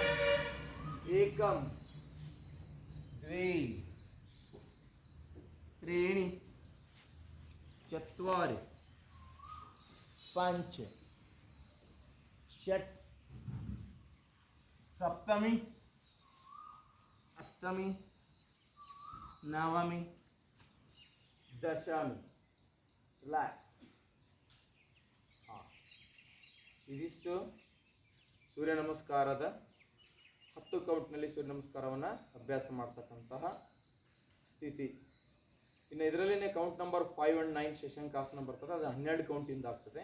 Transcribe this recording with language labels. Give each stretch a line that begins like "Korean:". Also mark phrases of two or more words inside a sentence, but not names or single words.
Sanskrit: एकम, द्वे, त्रीणि, चत्वारि, पञ्च, षट्, सप्तमी, अष्टमी, नवमी, दशमी.
Kannada: ರಿಲ್ಯಾಕ್ಸ್. ಇದಿಷ್ಟು ಸೂರ್ಯ ನಮಸ್ಕಾರದ 10 ಕೌಂಟ್ನಲ್ಲಿ ಸೂರ್ಯ ನಮಸ್ಕಾರವನ್ನು ಅಭ್ಯಾಸ ಮಾಡ್ತಕ್ಕಂತಹ ಸ್ಥಿತಿ. ಇನ್ನು ಇದರಲ್ಲೇ ಕೌಂಟ್ ನಂಬರ್ 5 and 9 ಶಶಂಕಾಸನ ಬರ್ತದೆ, ಅದು 12 ಕೌಂಟಿಂದ ಆಗ್ತದೆ.